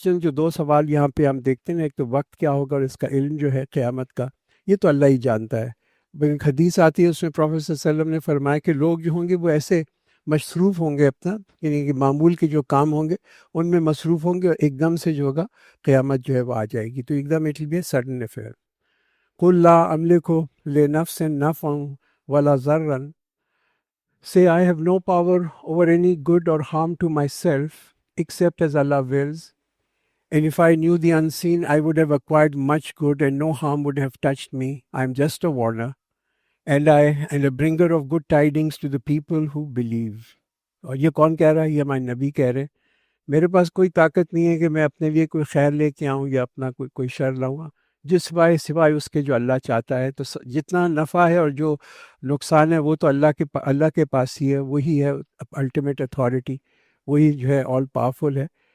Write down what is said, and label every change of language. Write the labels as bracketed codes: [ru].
[ur] دو سوال یہاں پہ ہم دیکھتے ہیں، ایک تو وقت کیا ہوگا اور اس کا علم جو ہے قیامت کا، یہ تو اللہ ہی جانتا ہے۔ ایک حدیث آتی ہے، اس میں پروفیٹ صلی اللہ علیہ وسلم نے فرمایا کہ لوگ جو ہوں گے وہ ایسے مصروف ہوں گے اپنا، یعنی کہ معمول کے جو کام ہوں گے ان میں مصروف ہوں گے، اور ایک دم سے جو ہوگا قیامت جو ہے وہ آ جائے گی، تو ایک them [en] It will be a sudden affair. [ar] قُل لا املک لنفس نفعا ولا ضرا، [en] say I have no power over any good or harm to myself except as Allah wills, and if I knew the unseen I would have acquired much good and no harm would have touched me. I am just a warner and a bringer of good tidings to the people who believe. [ur] اور یہ کون کہہ رہا ہے؟ یہ ہمارے نبی کہہ رہے ہیں، میرے پاس کوئی طاقت نہیں ہے کہ میں اپنے لیے کوئی خیر لے کے آؤں یا اپنا کوئی شر لاؤں، جس سوائے اس کے جو اللہ چاہتا ہے۔ تو جتنا نفع ہے اور جو نقصان ہے وہ تو اللہ کے پاس ہی ہے، وہی ہے الٹیمیٹ اتھارٹی، وہی جو ہے آل پاورفل ہے۔